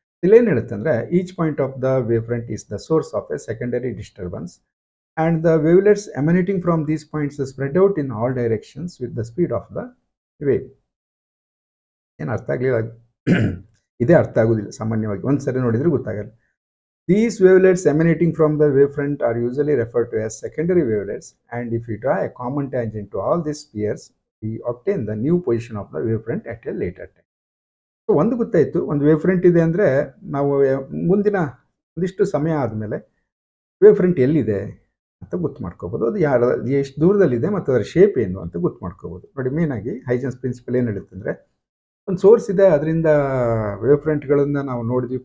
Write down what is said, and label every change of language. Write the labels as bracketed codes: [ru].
[kn] ಇಲ್ಲೇನು ಹೇಳುತ್ತೆ ಅಂದರೆ, [en] Each point of the wave front is the source of a secondary disturbance and the wavelets emanating from these points spread out in all directions with the speed of the wave. [kn] ಏನು ಅರ್ಥ ಆಗಲಿಲ್ಲ? ಇದೇ ಅರ್ಥ ಆಗೋದಿಲ್ಲ ಸಾಮಾನ್ಯವಾಗಿ, ಒಂದು ಸರಿ ನೋಡಿದರೆ ಗೊತ್ತಾಗಲ್ಲ. [en] These wavelets emanating from the wavefront are usually referred to as secondary wavelets, and if we draw a common tangent to all these spheres, we obtain the new position of the wavefront at a later time. [kn] So ಒಂದು ಗೊತ್ತಾಯಿತು, ಒಂದು wave front ಇದೆ ಅಂದರೆ ನಾವು ಮುಂದಿನ ಒಂದಿಷ್ಟು ಸಮಯ ಆದಮೇಲೆ ವೇವ್ ಫ್ರಂಟ್ ಎಲ್ಲಿದೆ ಅಂತ ಗೊತ್ತು ಮಾಡ್ಕೋಬೋದು. ಅದು ಎಷ್ಟು ದೂರದಲ್ಲಿದೆ ಮತ್ತು ಅದರ ಶೇಪ್ ಏನು ಅಂತ ಗೊತ್ತು ಮಾಡ್ಕೋಬೋದು. ನೋಡಿ, ಮೇನಾಗಿ ಹೈಜೆನ್ಸ್ ಪ್ರಿನ್ಸಿಪಲ್ ಏನು ಹೇಳುತ್ತೆ ಅಂದರೆ, ಒಂದು ಸೋರ್ಸ್ ಇದೆ, ಅದರಿಂದ ವೇವ್ ಫ್ರಂಟ್ಗಳನ್ನು ನಾವು ನೋಡಿದ್ವಿ.